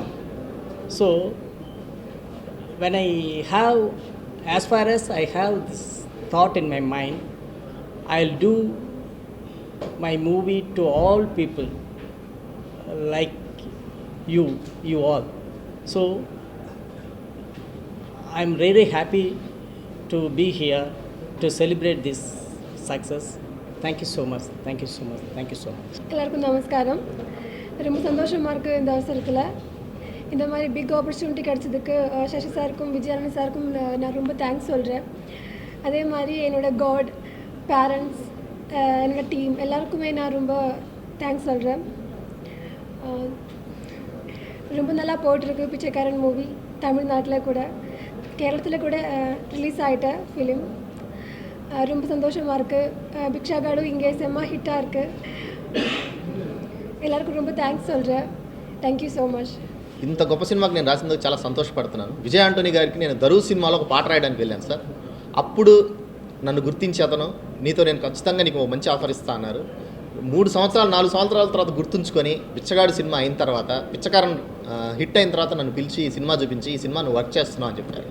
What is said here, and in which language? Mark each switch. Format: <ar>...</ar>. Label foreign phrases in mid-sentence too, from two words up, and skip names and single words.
<en>So when I have, as far as I have this thought in my mind, I'll do my movie to all people, like you all. So I'm really happy to be here to celebrate this success. Thank you so much. Thank you so much. Thank you so much.</en> <ta>எல்லாருக்கும் நமஸ்காரம். ரொம்ப சந்தோஷமாக இருக்குது இந்த அவசரத்தில். இந்த மாதிரி</ta> <en>big opportunity</en> <ta>கிடச்சதுக்கு சசி சாருக்கும் விஜயானந்த் சாருக்கும் நான் ரொம்ப தேங்க்ஸ் சொல்கிறேன். அதே மாதிரி என்னோடய</ta> <en>God, parents,</en> <ta>என்னோடய டீம் எல்லாருக்குமே நான் ரொம்ப தேங்க்ஸ் சொல்கிறேன். ரொம்ப நல்லா போயிட்டுருக்கு பிச்சைக்காரன் மூவி. தமிழ்நாட்டில் கூட கேரளத்தில் கூட ரிலீஸ் ஆகிட்ட ஃபிலிம். ரொம்ப சந்தோஷமாக இருக்குது. பிக்ஷாகாடு இங்கே செம்ம ஹிட்டாக இருக்குது. எல்லாருக்கும் ரொம்ப థ్యాంక్స్ சொல்கிறேன்.</ta> <en>Thank you so much.</en> <te>ఇంత గొప్ప సినిమాకి నేను రాసినందుకు చాలా సంతోషపడుతున్నాను. విజయ్ ఆంటోనీ గారికి నేను దరువు సినిమాలో ఒక పాట రాయడానికి వెళ్ళాను సార్. అప్పుడు నన్ను గుర్తించి అతను నీతో నేను ఖచ్చితంగా నీకు మంచి ఆఫర్ ఇస్తా అన్నారు. 3 సంవత్సరాలు 4 సంవత్సరాల తర్వాత గుర్తుంచుకొని బిచ్చగాడు సినిమా అయిన తర్వాత, పిచ్చకారన్ హిట్ అయిన తర్వాత నన్ను పిలిచి ఈ సినిమా చూపించి ఈ సినిమా నువ్వు వర్క్ చేస్తున్నావు అని చెప్పారు.</te>